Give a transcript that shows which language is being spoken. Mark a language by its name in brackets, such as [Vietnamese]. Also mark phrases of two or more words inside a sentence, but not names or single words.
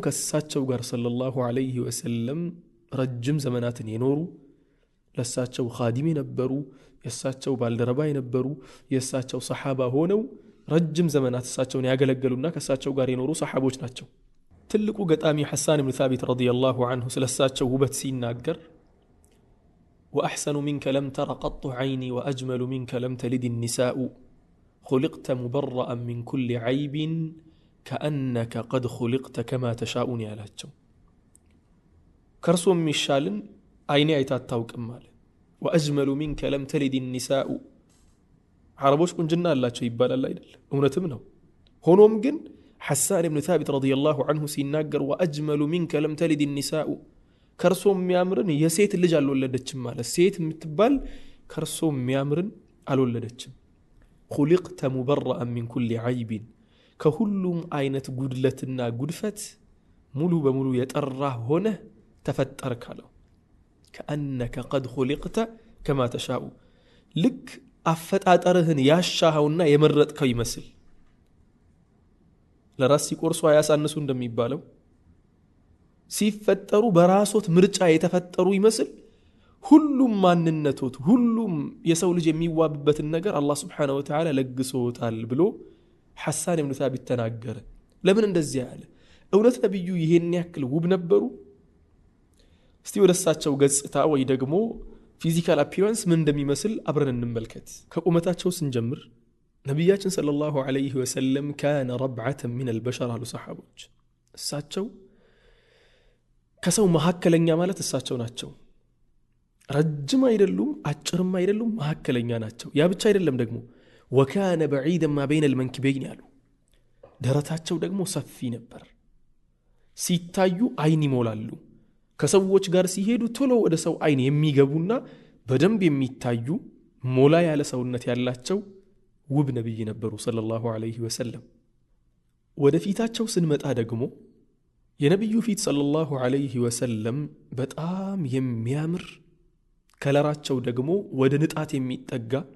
[Amharic] ከእሳቸው ጋር [Arabic] صلى الله عليه وسلم [Amharic] ረጅም ዘመናትን የኖሩ ለእሳቸው ኻዲም የነበሩ የእሳቸው ባልደረባ የነበሩ የእሳቸው ሰሓባ ሆነው ረጅም ዘመናት እሳቸውን ያገለገሉና ከእሳቸው ጋር የኖሩ ሰሓቦች ናቸው። ትልቁ ገጣሚ ሐሳን ብን ሳቢት [Arabic] رضي الله عنه [Amharic] ስለ እሳቸው ውበት ሲናገር [Arabic] وأحسن منك لم تر قط عيني وأجمل منك لم تلد النساء خلقت مبرأ من كل عيب كأنك قد خلقت كما تشاء [Amharic] ያላቸው ከርሶም ይሻልን አይኔ አይታ አታውቅም አለ። [Arabic] وأجمل منك لم تلد النساء [Amharic] عربوش ቁንጅና አላቸው ይባላል አይደል? እውነትም ነው። ሆኖም ግን ሐሳን ብን ሳቢት [Arabic] رضي الله عنه [Amharic] ሲናገር [Arabic] وأجمل منك لم تلد النساء [Amharic] ከርሶ የሚያምርን የሴት ልጅ አልወለደችም ማለት ሴት የምትባል ከርሶ የሚያምርን አልወለደችም። [Arabic] خلقت مبرأ من كل عيب [Amharic] ከሁሉም አይነት ጉድለትና ጉድፈት ሙሉ በሙሉ የጠራህ ሆነ ተፈጠርክ አለው። [Arabic] كأنك قد خلقت كما تشاء [Amharic] ልክ አፈጣጠርህን ያሻኸውና የመረጥከው ይመስል ለራስ ሲቆርሱ አያሳንሱ እንደሚባለው ሲፈጠሩ በራሶት ምርጫ የተፈጠሩ ይመስል ሁሉም ማንነቶት ሁሉም የሰው ልጅ የሚዋብበትን ነገር አላህ [Arabic] سبحانه وتعالى [Amharic] ለግሶታል ብሎ ሐሳን ብን ሳቢት ተናገረ። ለምን እንደዚህ ያለ? እውነት ነብዩ ይሄን ያክል ውብ ነበሩ? እስቲ ወደሳቸው ገጽታ ወይ ደግሞ [English] physical appearance [Amharic] ምን እንደሚመስል አብረን እንመልከት። ከቁመታቸው ስንጀምር ነብያችን [Arabic] صلى الله عليه وسلم كان ربعة من البشر [Amharic] አሉ ሰሃቦች። እሳቸው ከሰው መሐከለኛ ማለት እሳቸው ናቸው። ረጅም አይደሉም፣ አጭርም አይደሉም፣ መሐከለኛ ናቸው። ያ ብቻ አይደለም ደግሞ [Arabic] وكان بعيدا ما بين المنكبين [Amharic] ያሉ ደረታቸው ደግሞ ሰፊ ነበር። ሲታዩ አይን ይሞላሉ። ከሰዎች ጋር ሲሄዱ ቶሎ ወደ ሰው አይን የሚገቡና በደንብ የሚታዩ ሞላ ያለ ሰውነት ያላቸው ውብ ነብይ ነበሩ [Arabic] صلى الله عليه وسلم። [Amharic] ወደ ፊታቸው ስንመጣ ደግሞ የነብዩ ፊት [Arabic] صلى الله عليه وسلم [Amharic] በጣም የሚያምር ከለራቸው ደግሞ ወደ ንጣት የሚጠጋ